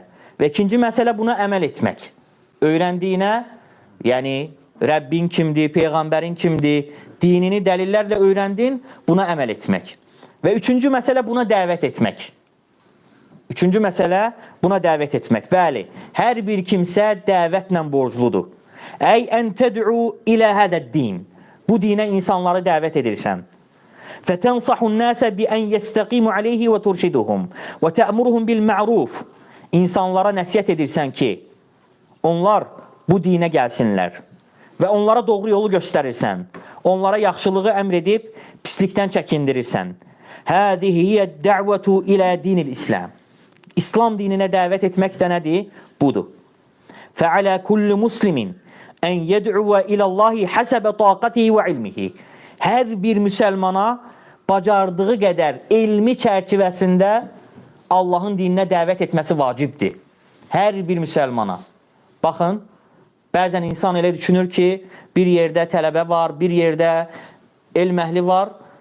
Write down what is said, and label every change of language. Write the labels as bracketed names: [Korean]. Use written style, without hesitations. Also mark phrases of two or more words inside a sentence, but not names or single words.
[Azerbaijani] Və ikinci məsələ buna əməl etmək. Öyrəndiyinə, yəni Rəbbin kimdir, Peyğəmbərin kimdir, dinini dəlillərlə öyrəndin, buna əməl etmək. Və üçüncü məsələ buna dəvət etmək. Üçüncü məsələ buna dəvət etmək. Bəli, hər bir kimsə dəvətlə borcludur. [Arabic] أي أن تدعو إلى هذا الدين. [Azerbaijani] Bu dinə insanları dəvət edirsən. [Arabic] فَتَنْصَحُ النَّاسَ بِأَنْ يَسْتَقِيمُ عَلَيْهِ وَتُرْشِدُهُمْ وَتَأْمُرُهُمْ بِالْمَعْرُوفِ. [Azerbaijani] İnsanlara nəsiyyət edirsən ki, onlar bu dinə gəlsinlər və onlara doğru yolu göstərirsən. Onlara yaxşılığı əmr edib, pislikdən çəkindirirsən. [Arabic] هَذِهِ هِيَ الدَّعْوَةُ إِلَى دِينِ الْإِسْلَامِ. [Azerbaijani] İslam dininə dəvət etmək də nədir? Budur. [Arabic] فَعَلَى كُلِّ مُسْلِمٍ أَنْ يَدْعُوَ إِلَى اللّٰهِ حَسَبَ طَاقَتِهِ وَعِلْمِهِ. [Azerbaijani] Hər bir müsəlmana bacardığı qədər elmi çərçivəsində Allahın dininə dəvət etməsi vacibdir. Hər bir müsəlmana. Baxın, bəzən insan elə düşünür ki, bir yerdə tələbə var, bir yerdə elm əhli var.